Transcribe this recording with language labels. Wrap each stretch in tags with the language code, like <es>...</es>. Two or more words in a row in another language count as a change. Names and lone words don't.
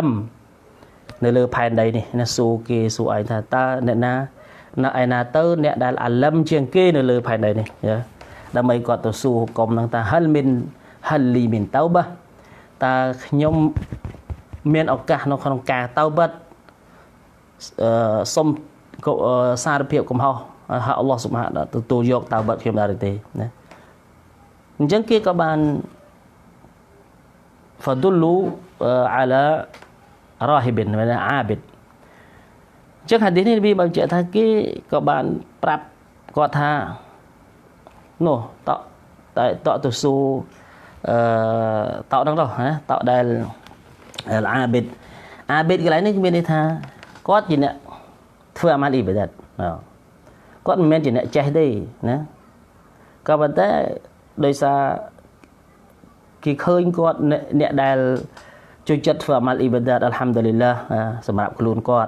<km>មនៅលើផែនដីនេះណាស៊ូគេស៊ូឯងថាតើអ្នកណានៅឯណាទៅអ្នកដែលអាឡឹមជាងគេនៅលើផែនដីនេះដើម្បីគាត់ទៅស៊ូហុកមនឹងថា</km> <ar>هل لي من توبة</ar> <km>តើខ្ញុំមានឱកាសនៅក្នុងការតៅបាត់សុំសារភាពកំហុសហើយអល់ឡោះស៊ុបហានទទួលយកតៅបាត់ខ្ញុំដែរទេណាអញ្ចឹងគេក៏បាន</km> <ar>فدلوا على راهب</ar> <km>ណាអាប៊ីដអញ្ចឹងហាឌីសនេះវាបញ្ជាក់ថាគេក៏បានប្រាប់ គាត់ថានោះតទៅស៊ូតនឹងទៅណាតដែលអាប៊ីដកន្លែងនេះមានន័យថាគាត់ជាអ្នកធ្វើអាម៉ាល់អ៊ីបាដាតគាត់មិនមែនជាអ្នកចេះទេណាក៏ប៉ុន្តែដោយសារគេឃើញគាត់អ្នកដែលជួយចិត្តធ្វើអាម៉ាល់អ៊ីបាដាត</km> <ar>الحمد لله</ar> <km>សម្រាប់ខ្លួនគាត់</km>